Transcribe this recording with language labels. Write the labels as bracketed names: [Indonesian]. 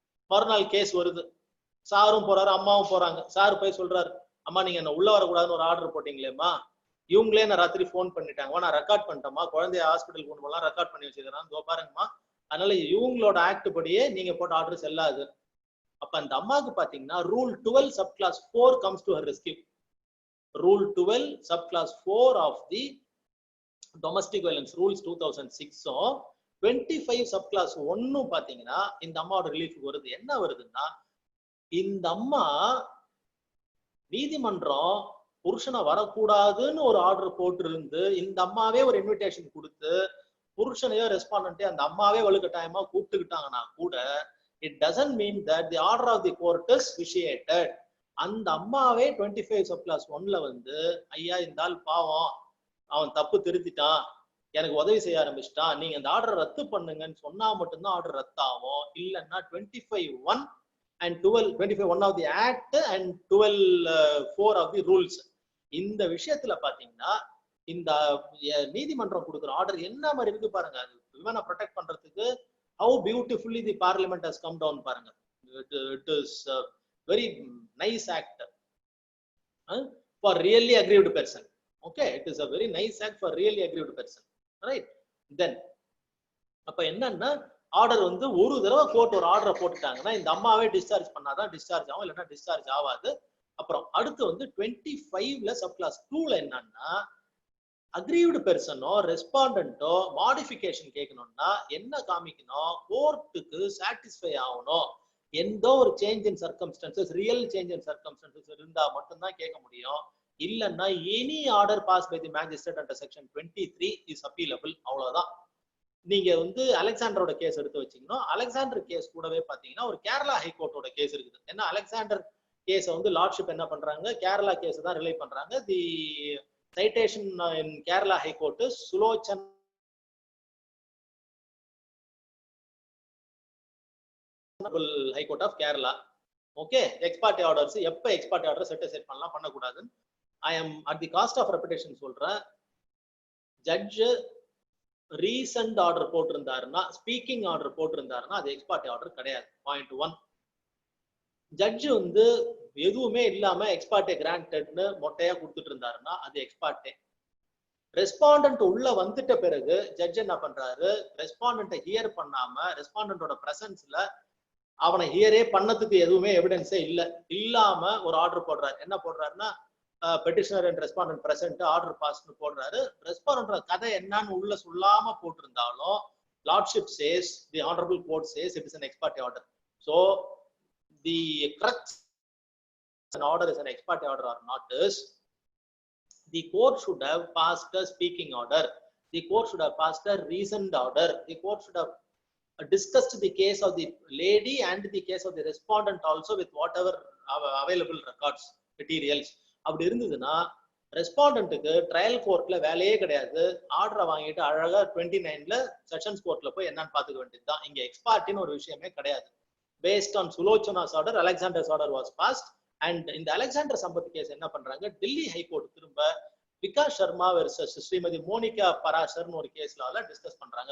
[Tamil] மறுநாள் கேஸ் வருது, சாரும் போறாரு, அம்மாவும் போறாங்க. சார் போய் சொல்றாரு, அம்மா நீங்க என்ன உள்ள வரக்கூடாதுன்னு ஒரு ஆர்டர் போட்டீங்களேம்மா, இவங்களே நான் ராத்திரி போன் பண்ணிட்டாங்க, நான் ரெக்கார்ட் பண்ணிட்டேம்மா, குழந்தைய ஹாஸ்பிட்டல் கொண்டு போகலாம், ரெக்கார்ட் பண்ணி வச்சுக்கிறேன், இதோ பாருங்கம்மா, அதனால இவங்களோட ஆக்ட் படியே நீங்க போட்ட ஆர்டர் செல்லாது. அப்ப அந்த அம்மாவுக்கு பாத்தீங்கன்னா rule 12 [English] subclass 4 comes to her rescue. Rule 12 subclass 4 of the domestic violence rules 2006 25 subclass 1 [Tamil] பாத்தீங்கன்னா இந்த அம்மாவோட ரிலீஃப் வருது. என்ன வருதுன்னா, இந்த அம்மா நீதிமன்றம் புருஷனை வரக்கூடாதுன்னு ஒரு ஆர்டர் போட்டு இருந்து இந்த அம்மாவே ஒரு இன்விடேஷன் கொடுத்து புருஷனையோ ரெஸ்பாண்டன்ட்டையோ அந்த அம்மாவே வலுக்கட்டாயமா கூப்பிட்டுக்கிட்டாங்கன்னா கூட [English] it doesn't mean that the order of the court is vitiated. [Tamil] அந்த அம்மாவே 25 subclass 1ல வந்து, ஐயா இந்த ஆள் பாவம், அவன் தப்பு திருத்திட்டான், எனக்கு உதவி செய்ய ஆரம்பிச்சிட்டான், நீங்க இந்த ஆர்டரை ரத்து பண்ணுங்கன்னு சொன்னா மட்டும்தான் ஆர்டர் ரத்து ஆகும். இல்லைன்னா [English] 25(1) and 12, 25(1) of the act and 12(4) of the rules. [Tamil] இந்த விஷயத்துல பாத்தீங்கன்னா இந்த நீதிமன்றம் கொடுக்குற ஆர்டர் என்ன மாதிரி இருக்கு பாருங்க. விமனை ப்ரொடெக்ட் பண்றதுக்கு [English] how beautifully the parliament has come down [Tamil] பாருங்க. [English] It is a very nice act for really aggrieved person. Okay, it is a very nice act for really aggrieved person, right? [Tamil] Then அப்ப என்னன்னா, order வந்து ஒரு தடவை court ஒரு ஆர்டரை போட்டுட்டாங்கன்னா இந்த அம்மாவே டிஸ்சார்ஜ் பண்ணாதான் டிஸ்சார்ஜ் ஆகும், இல்லைன்னா டிஸ்சார்ஜ் ஆகாது. அப்புறம் அடுத்து வந்து 25ல subclass 2ல என்னன்னா, அக்ரீவ்டு பெர்சனோ ரெஸ்பாண்டன்ட்டோ மாடிஃபிகேஷன் கேட்கணும்னா என்ன காமிக்கணும், கோர்ட்டுக்கு சாட்டிஸ்ஃபை ஆகணும். எந்த ஒரு change in circumstances, real change in circumstances இருந்தா மட்டும்தான் கேட்க முடியும். இல்லைன்னா [English] Any order pass by the magistrate under section 23 is appealable. [Tamil] அவ்வளவுதான். நீங்க வந்து அலெக்சாண்டரோட கேஸ் எடுத்து வச்சீங்கன்னா, அலெக்சாண்டர் கேஸ் கூடவே பாத்தீங்கன்னா ஒரு கேரளா ஹைகோர்ட்டோட கேஸ் இருக்குது. ஏன்னா அலெக்சாண்டர் கேஸை வந்து லார்ட்ஷிப் என்ன பண்றாங்க, கேரளா கேஸ் தான் ரிலே பண்றாங்க. [English] The citation in Kerala High Court is Sulochan High Court of Kerala. [Tamil] Okay, ex parte orders எப்ப ex parte order set aside பண்ணலாம் பண்ணக்கூடாது. [English] I am at the cost of repetition [Tamil] சொல்றேன். Judge recent order போட்டிருந்தாருன்னா, speaking order போட்டிருந்தாருன்னா அது ex parte order கிடையாது. Point 1. Judge வந்து எதுவுமே இல்லாம ex parte granted-னு மொட்டையா கொடுத்துட்டு இருந்தாருன்னா அது ex parte. ரெஸ்பாண்டன்ட் உள்ள வந்துட்ட பிறகு ஜட்ஜ் என்ன பண்றாரு, ரெஸ்பாண்டன்ட்டை ஹியர் பண்ணாம ரெஸ்பாண்டன்ட்டோட பிரசன்ஸ்ல அவனை ஹியரே பண்ணதுக்கு எதுவுமே எவிடன்ஸே இல்லாம ஒரு ஆர்டர் போடுறாரு. என்ன போடுறாருன்னா, petitioner and respondent present order பாஸ்னு போடுறாரு. ரெஸ்பாண்டன்ட் கதை என்னன்னு உள்ள சொல்லாம போட்டிருந்தாலும் [English] Lordship says, the honourable court says it is an ex parte order. So the crux an order is an ex parte order or not is the court should have passed a speaking order, the court should have passed a reasoned order, the court should have discussed the case of the lady and the case of the respondent also with whatever available records materials. [Tamil] அப்படி இருந்ததுன்னா ரெஸ்பாண்டன்ட்டுக்கு trial கோர்ட்ல வேலையே கிடையாது. ஆர்டரை வாங்கிட்டு அழகா 29ல sessions கோர்ட்ல போய் என்னன்னு பாத்துக்க வேண்டியதுதான். இங்க எக்ஸ்பார்ட்டின்னு ஒரு விஷயமே கிடையாது. [English] Based on Sulochana's order Alexander's order was passed. [Tamil] And இந்த அலெக்சாண்டர் சம்பத் கேஸ் என்ன பண்றாங்க, டெல்லி ஹைகோர்ட் திரும்ப விகாஸ் சர்மா வெர்சஸ் ஸ்ரீமதி மோனிகா பராசர்னு ஒரு கேஸ்ல டிஸ்கஸ் பண்றாங்க.